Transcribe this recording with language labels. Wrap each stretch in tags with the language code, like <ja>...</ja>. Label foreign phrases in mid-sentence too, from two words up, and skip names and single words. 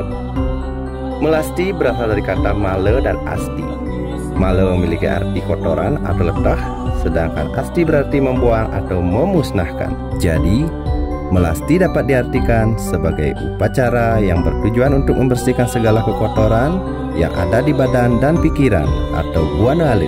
<id>Melasti berasal dari kata male dan asti. Male memiliki arti kotoran atau letah, sedangkan asti berarti membuang atau memusnahkan. Jadi, melasti dapat diartikan sebagai upacara yang bertujuan untuk membersihkan segala kekotoran yang ada di badan dan pikiran atau buana alit.</id>